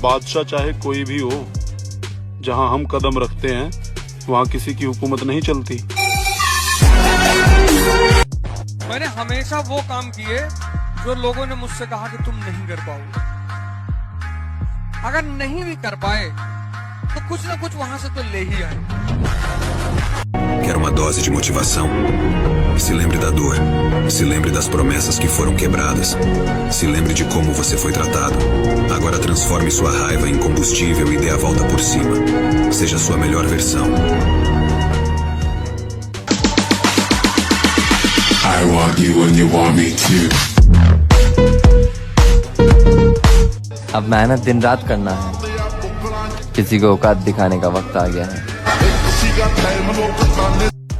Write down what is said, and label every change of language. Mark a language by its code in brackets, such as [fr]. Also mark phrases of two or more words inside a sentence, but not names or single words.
[hi] बादशाह चाहे कोई भी हो, जहां हम कदम रखते हैं वहां किसी की हुकूमत नहीं चलती। मैंने हमेशा वो काम किए जो लोगों ने मुझसे कहा कि तुम नहीं कर पाओगे। अगर नहीं भी कर पाए तो कुछ ना कुछ वहां से तो ले ही आए। [pt] Quero uma dose de motivação. Se lembre da dor. Se lembre das promessas que foram quebradas. Se lembre de como você foi tratado. Agora transforme sua raiva em combustível e dê a volta por cima. Seja sua melhor versão. [en] I want you when you want me too. [hi] अब मेहनत दिन रात करना है, किसी को औकात दिखाने का वक्त आ गया है।